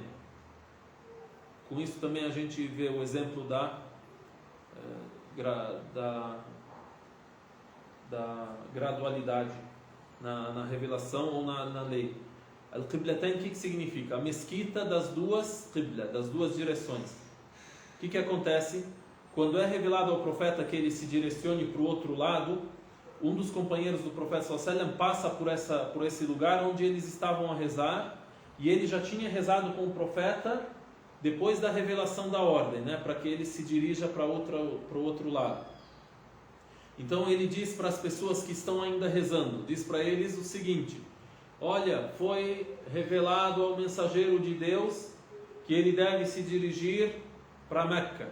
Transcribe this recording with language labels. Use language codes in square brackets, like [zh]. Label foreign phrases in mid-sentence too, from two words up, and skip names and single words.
[pt] Com isso também a gente vê o exemplo da gradualidade na revelação ou na lei. Al-Qiblatain, o que significa? A mesquita das duas Qibla, das duas direções. O que acontece? Quando é revelado ao profeta que ele se direcione para o outro lado, um dos companheiros do profeta [ar] صلى الله عليه وسلم [pt] passa por esse lugar onde eles estavam a rezar, e ele já tinha rezado com o profeta depois da revelação da ordem, né, para que ele se dirija para o outro lado. Então ele diz para as pessoas que estão ainda rezando, diz para eles o seguinte: olha, foi revelado ao mensageiro de Deus que ele deve se dirigir para Meca.